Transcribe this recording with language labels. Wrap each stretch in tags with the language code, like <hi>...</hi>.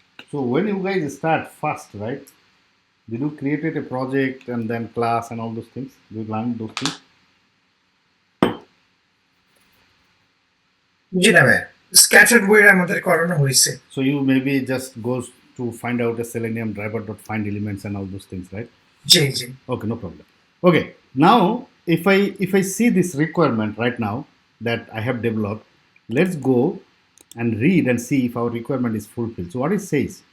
<en>So when you guys start first, right? Did you create a project and then class and all those things? Did you learn those things?</en> <bn>জি না ভাই, scattered way আমাদের করানো হয়েছে।</bn> <en>So you maybe just goes to find out a Selenium driver.find elements and all those things, right?</en> <bn>G G.</bn> <en>Okay, no problem. Okay, now if I see this requirement right now that I have developed, let's go and read and see if our requirement is fulfilled. So what it says.</en>